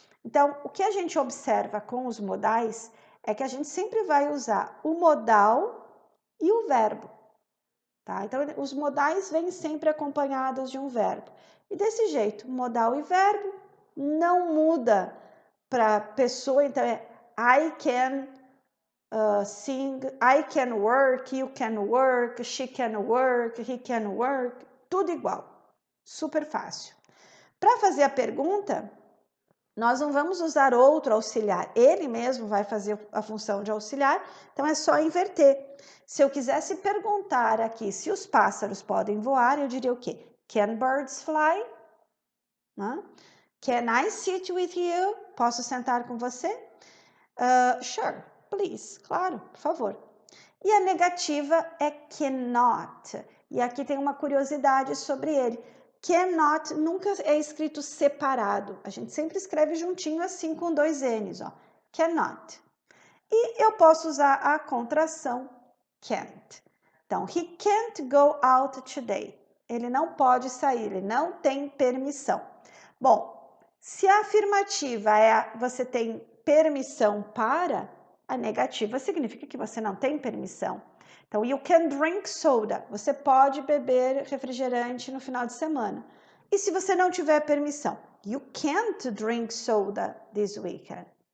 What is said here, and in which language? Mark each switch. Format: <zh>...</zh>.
<pt>Então, o que a gente observa com os modais é que a gente sempre vai usar o modal e o verbo. Tá? Então, os modais vêm sempre acompanhados de um verbo. E desse jeito, modal e verbo não muda para pessoa.</pt> <en>Então, é I can sing, I can work, you can work, she can work, he can work,</en> <pt>tudo igual, super fácil. Para fazer a pergunta, nós não vamos usar outro auxiliar, ele mesmo vai fazer a função de auxiliar, então é só inverter. Se eu quisesse perguntar aqui se os pássaros podem voar, eu diria o quê?</pt> <en>Can birds fly? Can I sit with you?</en> <pt>Posso sentar com você?</pt> <en>Sure. Please,</en> <pt>claro, por favor. E a negativa é cannot. E aqui tem uma curiosidade sobre ele. Cannot nunca é escrito separado. A gente sempre escreve juntinho assim com dois N's, ó. Cannot. E eu posso usar a contração can't.</pt> <en>Então, he can't go out today.</en> <pt>Ele não pode sair, ele não tem permissão. Bom, se a afirmativa é você tem permissão para, a negativa significa que você não tem permissão. Então,</pt> <en>you can drink soda.</en> <pt>Você pode beber refrigerante no final de semana. E se você não tiver permissão?</pt> <en>You can't drink soda this weekend.</en>